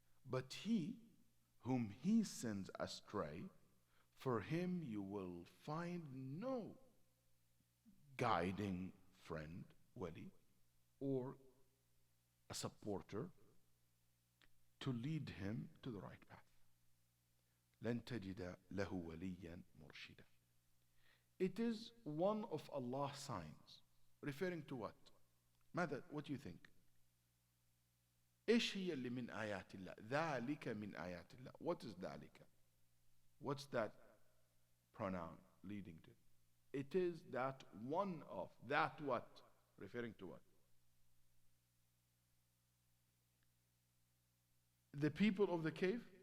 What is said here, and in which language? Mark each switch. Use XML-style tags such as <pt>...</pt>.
<en>But he whom he sends astray, for him you will find no guiding friend, wali, or a supporter to lead him to the right path.</en> <ar>لن تجد له وليا مرشدا.</ar> <en>It is one of Allah's signs. Referring to what?</en> <ar>ماذا?</ar> <en>What do you think?</en> <ar>إيش هي اللي من آيات الله؟ ذلك من آيات الله.</ar> <en>What is</en> <ar>ذلك?</ar> <en>What's that pronoun leading to? It is that one of, that what? Referring to what? The people of the cave?</en>